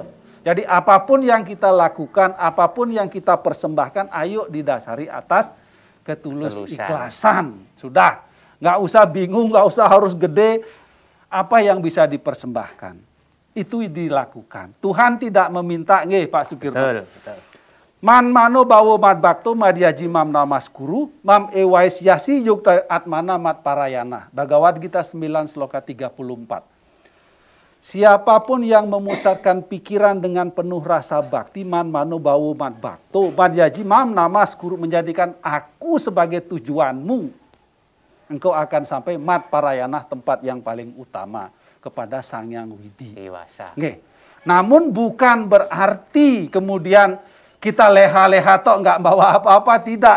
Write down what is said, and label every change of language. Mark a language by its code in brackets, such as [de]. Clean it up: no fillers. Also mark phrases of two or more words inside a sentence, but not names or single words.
[id] Jadi apapun yang kita lakukan, apapun yang kita persembahkan, ayo didasari atas ketulus ikhlasan. Sudah, nggak usah bingung, nggak usah harus gede. Apa yang bisa dipersembahkan itu dilakukan. Tuhan tidak meminta, Pak Sukirno. Betul. [sa] मन्मना भव मद्भक्तो मद्याजी मां नमस्कुरु मामेवैष्यसि युक्त्वैवम् आत्मानं मत्परायणः. [id] Bhagavad Gita 9 Sloka 34. Siapapun yang memusatkan pikiran dengan penuh rasa bakti, [sa] मन्मना भव मद्भक्तो मद्याजी मां नमस्कुरु, [id] menjadikan aku sebagai tujuanmu, engkau akan sampai [sa] मत्परायणः, [id] tempat yang paling utama, kepada Sang Hyang Widi. Namun bukan berarti kemudian kita leha-leha tok nggak bawa apa-apa, tidak.